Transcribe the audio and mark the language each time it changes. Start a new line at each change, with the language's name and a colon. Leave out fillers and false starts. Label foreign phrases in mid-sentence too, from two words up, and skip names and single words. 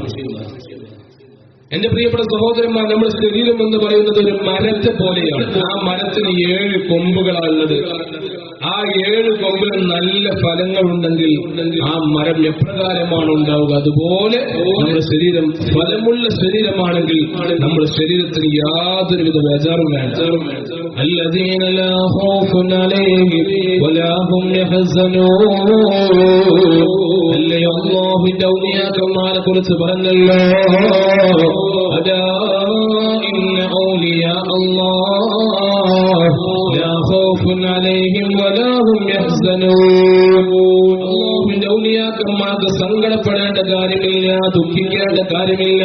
Malayalam: എന്റെ പ്രിയപ്പെട്ട സഹോദരന്മാർ, നമ്മുടെ ശരീരം എന്ന് പറയുന്നത് ഒരു മരത്തെ പോലെയാണ്. ആ മരത്തിന് 7 കൊമ്പുകളാണുള്ളത്. ആ 7 കൊമ്പിൽ നല്ല ഫലങ്ങളുണ്ടെങ്കിൽ ആ മരം എപ്രകാരമാണ് ഉണ്ടാവുക, അതുപോലെ നമ്മുടെ ശരീരം ഫലമുള്ള ശരീരമാണെങ്കിൽ നമ്മുടെ ശരീരത്തിന് യാതൊരുവിധ ബേജാറും വേണ്ട.
Arabic: الذين لا خوف عليهم ولا هم يحزنون.
Malayalam: അല്ലാഹുവിന്റെ ഔലിയാക്കന്മാരെ കുറിച്ച് പറഞ്ഞല്ലോ,
Arabic: ألا إن أولياء الله لا خوف عليهم ولا هم يحزنون.
Malayalam: അല്ലാഹുവിന്റെ ഔലിയാക്കന്മാർക്ക് സങ്കടപ്പെടേണ്ട കാര്യമില്ല, ദുഃഖിക്കേണ്ട കാര്യമില്ല.